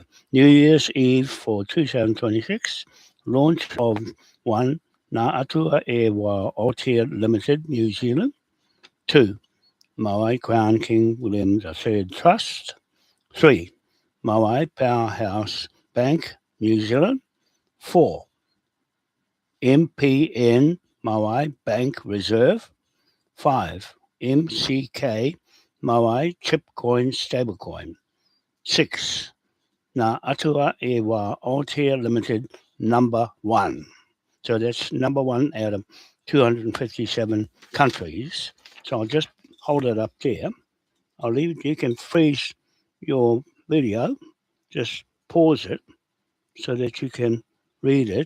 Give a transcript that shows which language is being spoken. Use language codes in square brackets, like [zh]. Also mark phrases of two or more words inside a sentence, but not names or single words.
[en] New Year's Eve for 2026, launch of one, Ngā Atua e Wā Aotea Limited, New Zealand. 2, Moai Crown King William III Trust. 3, Moai Powerhouse Bank, New Zealand. 4, MPN Moai Bank Reserve. 5, MCK Moai Chipcoin Stablecoin. 6, Ngā Atua e Wā Aotea Limited number 1. So that's number 1 out of 257 countries. So I'll just hold it up there. I'll leave it. You can freeze your video. Just pause it so that you can read it.